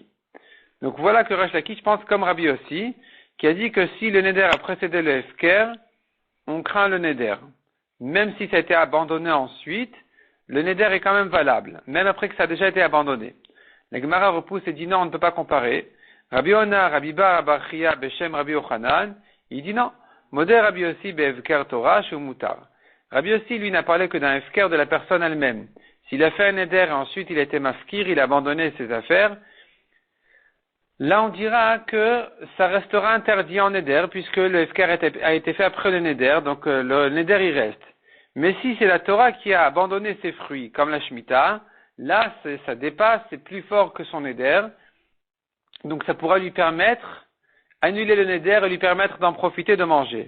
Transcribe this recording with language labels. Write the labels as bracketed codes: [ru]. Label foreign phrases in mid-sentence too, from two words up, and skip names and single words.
[fr] Donc voilà que Resh Lakish pense comme Rabbi Yossi, qui a dit que si le neder a précédé le efker, on craint le neder. Même si ça a été abandonné ensuite, le neder est quand même valable, même après que ça a déjà été abandonné. La Gemara repousse et dit non, on ne peut pas comparer. [he] Rabbi Ona, Rabbi Bar, Rabbi Chia, Beshem, Rabbi Yochanan, [fr] il dit non. [he] Modé Rabbi Yossi, Be'efker Torah, Shu Mutar. [fr] Rabbi Yossi, lui, n'a parlé que d'un efker de la personne elle-même. S'il a fait un neder et ensuite il a été mafkir, il a abandonné ses affaires, là on dira que ça restera interdit en neder, puisque le efker a été fait après le neder, donc le neder il reste. Mais si c'est la Torah qui a abandonné ses fruits, comme la Shemitah, là ça dépasse, c'est plus fort que son neder, donc ça pourra lui permettre, annuler le neder et lui permettre d'en profiter de manger.